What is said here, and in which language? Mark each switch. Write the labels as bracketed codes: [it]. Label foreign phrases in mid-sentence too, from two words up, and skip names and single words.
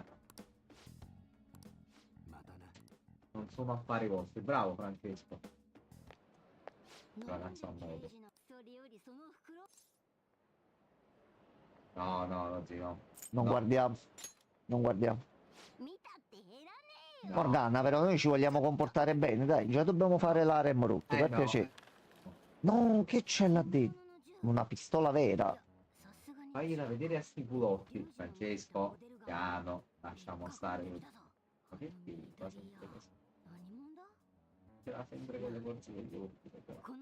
[it] Non sono affari vostri. Bravo Francesco. Ragazzi, a modo. No, no, no, sì, no. Non No. guardiamo. Non guardiamo. [ja] 見たって減らねえよ [it] No. Morgana, però noi ci vogliamo comportare bene, dai. Già dobbiamo fare la Remroot, per no. piacere. No, che c'è là dentro? Una pistola vera. Fagliela vedere a sti culotti, Francesco. Piano, lasciamo stare. Ma che film, cosa interessante. C'era sempre con le forze degli ultimi, però.